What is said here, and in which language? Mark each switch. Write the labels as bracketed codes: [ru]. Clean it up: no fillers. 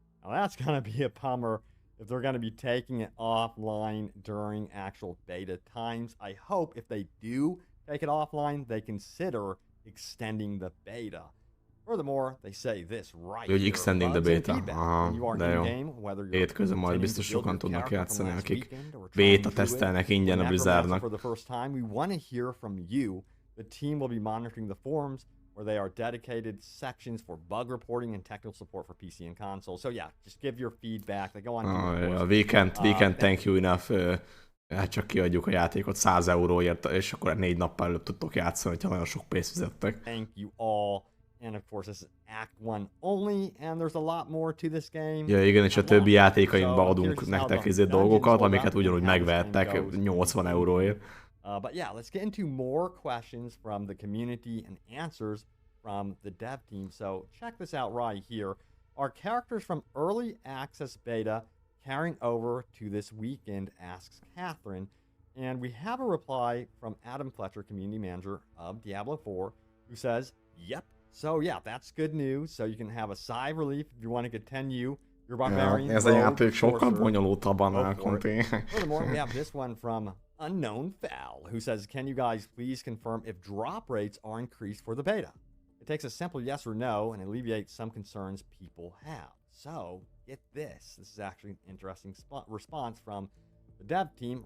[en] Now that's gonna be a bummer if they're gonna be taking it offline during actual beta times. I hope if they do take it offline, they consider extending the beta. Furthermore, they say this right [hu] Hogy [en] here. extending the beta. Aha, [hu] De jó. Hétközben majd biztos sokan tudnak játszani, akik beta tesztelnek ingyen a Blizzardnak. [en] For the first time, we want to hear from you. The team will be monitoring the forums where they are dedicated sections for bug reporting and technical support for PC and console. So yeah, just give your feedback. They go on. We can't thank you enough. [hu] Hát csak kiadjuk a játékot 100 euróért, és akkor 4 nappal előbb tudtok játszani, ha nagyon sok pénzt fizettek. [en] Thank you all. And of course, this is Act 1 only, and there's a lot more to this game. [hu] Ja, igen, és a többi játékainkba adunk nektek dolgokat, amiket ugyanúgy megvehettek 80 euróért. [en] But yeah, let's get into more questions from the community and answers from the dev team. So check this out right here. Are characters from early access beta carrying over to this weekend, asks Catherine. And we have a reply from Adam Fletcher, community manager of Diablo 4, who says, yep. So yeah, that's good news. So you can have a sigh of relief if you want to continue your barbarian. [hu] Ez a játék sokkal bonyolultabb annál, Conti. [en] Furthermore, we have this one from Unknown Fowl, who says, can you guys please confirm if drop rates are increased for the beta? It takes a simple yes or no and alleviates some concerns people have. So, get this. This is actually an interesting response from the dev team.